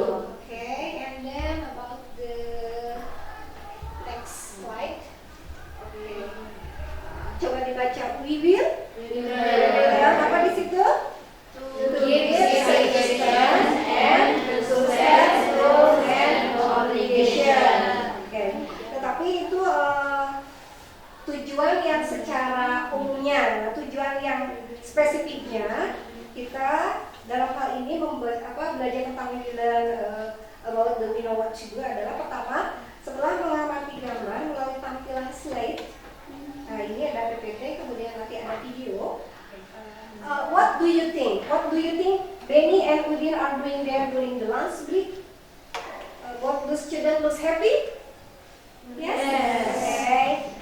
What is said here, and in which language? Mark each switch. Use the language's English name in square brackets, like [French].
[English] Okay, and then about the next slide. [Indonesian] Okay. Coba dibaca. [English] We will. [Indonesian] Apa di situ? [English] To give suggestions and to set rules and obligations. Oke. [Indonesian] Tetapi itu tujuan yang secara umumnya, tujuan yang spesifiknya kita dalam hal ini belajar tentang [English] about the we know what to do [Indonesian] adalah pertama, setelah mengamati gambar melalui tampilan slide. Nah, ini ada PPT, kemudian nanti ada video. [English] What do you think? What do you think Benny and Udin are doing there during the lunch break? What the student looks happy? Yes. Okay.